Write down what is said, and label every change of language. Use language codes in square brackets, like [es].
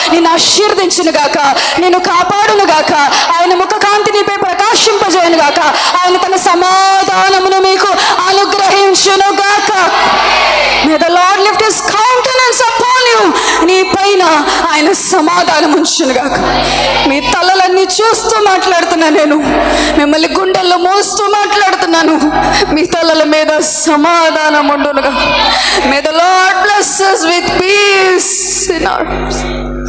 [te] ఆశీర్వదించును గాక, నిన్ను కాపాడును గాక, ఆయన ముఖకాంతి నీపై ప్రకాశింపజేయును గాక, ఆయన తన సమాధానమును మీకు అనుగ్రహించును గాక. [en] May the Lord lift his countenance upon you. [te] నీ పైన ఆయన సమాధానం ఉంచును గాక. మీ తలలన్నీ చూస్తూ మాట్లాడుతున్నా, నేను మిమ్మల్ని గుండెల్లో మోస్తూ మాట్లాడుతున్నాను. మీ తలల మీద సమాధానం ఉండునుగా. [en] May the Lord bless us with peace in our hearts.